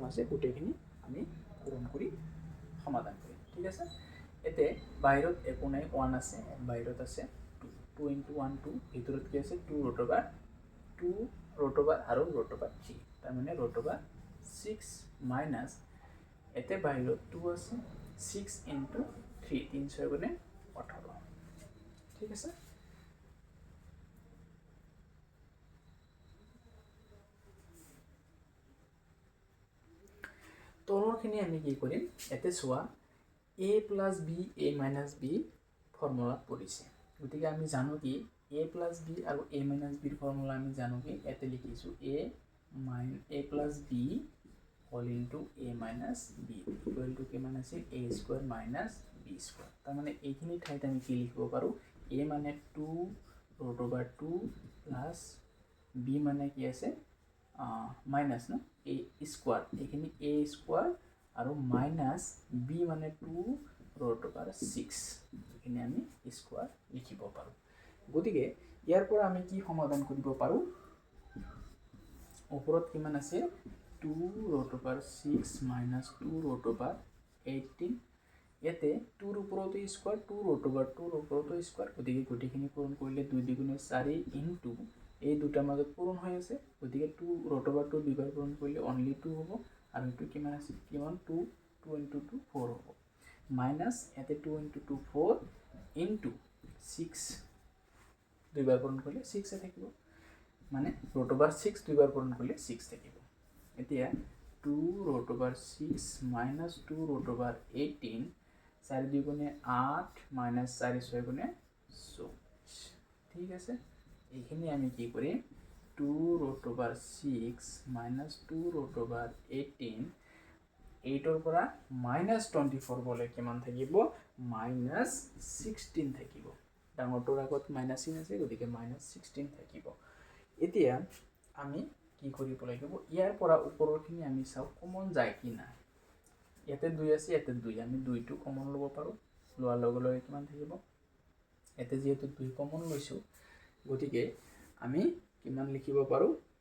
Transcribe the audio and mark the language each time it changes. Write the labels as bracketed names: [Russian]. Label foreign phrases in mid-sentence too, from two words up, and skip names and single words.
[Assamese] আছে গোটেইখিনি আমি পূৰণ কৰি সমাধান কৰিম ঠিক আছে এতে বাহিৰত একো নাই 1 আছে বাহিৰত আছে 2 into 1 2 ভিতৰত কি আছে 2 ৰুট অভাৰ 2 ৰুট অভাৰ আৰু ৰুট অভাৰ 3 তাৰ মানে ৰুট অভাৰ 6 মাইনাছ এতে বাহিৰত 2 আছে 6 into 3 3 6 গুণে 18 ঠিক আছে তলৰখিনি আমি কি কৰিম এতে চোৱা [English] a plus b a minus b [Assamese] ফৰ্মুলা পৰিছে গতিকে আমি জানো কি [English] a plus b [Assamese] আৰু a [English] minus b [Assamese] ফৰ্মুলা আমি জানো কি এতে লিখিছো [English] a plus b whole into a minus b equal to [Assamese] কিমান আছে [English] a square minus b square [Assamese] তাৰ মানে এইখিনি ঠাইত আমি কি লিখিব পাৰো a মানে [English] 2 root over 2 plus b [Assamese] মানে কি আছে মাইনাস না [English] a square [Assamese] এখানে [English] a square [Assamese] আৰু [English] minus b [Assamese] মানে [English] 2 root over 6 [Assamese] এখানে আমি স্কয়ার লিখিব পাৰো গতিকে ইয়াৰ পৰা আমি কি সমাধান কৰিব পাৰো ওপৰত কিমান আছে [English] 2 root over 6 minus 2 root over 18 [Assamese] ইয়াতে 2 ৰ ওপৰতো স্কয়াৰ [English] 2 root over 2 [Assamese] ৰ ওপৰতো স্কয়াৰ গতিকে গোটেইখিনি পূৰণ কৰিলে 2 দুগুণে 4 into এই দুটাৰ মাজত পূৰণ হৈ আছে গতিকে [English] 2 root over 2 [Assamese] দুইবাৰ পূৰণ কৰিলে only 2 হ'ব আৰু এটো কিমান আছে কিমান 2 2 into 2 4 হ'ব মাইনাস এতে 2 into 2 4 into 6 দুইবাৰ পূৰণ কৰিলে 6 এ থাকিব মানে [English] root over 6 [Assamese] দুইবাৰ পূৰণ কৰিলে 6 থাকিব এতিয়া 2 [English] root over 6 [Assamese] minus [English] 2 root over 18 [Assamese] 4 দুগুণে 8 minus 4 6 গুণে 24 ঠিক আছে এইখিনি আমি কি করি [English] 2 root over 6 minus 2 root over 18 [Assamese] 8 ৰ পৰা minus 24 বলে কিমান থাকিব minus 16 থাকিব ডাঙৰটোৰ আগত minus চিন আছে গতিকে minus 16 থাকিব এতিয়া আমি কি কৰিব লাগিব ইয়াৰ পৰা ওপৰৰখিনি আমি চাও কমন যায় কি না ইয়াতে 2 আছে ইয়াতে 2 আমি 2 টো কমন লব পাৰো লোৱাৰ লগে লগে কিমান থাকিব এতে যেহেতু 2 কমন লৈছো গতিকে আমি কিমান লিখিব পাৰো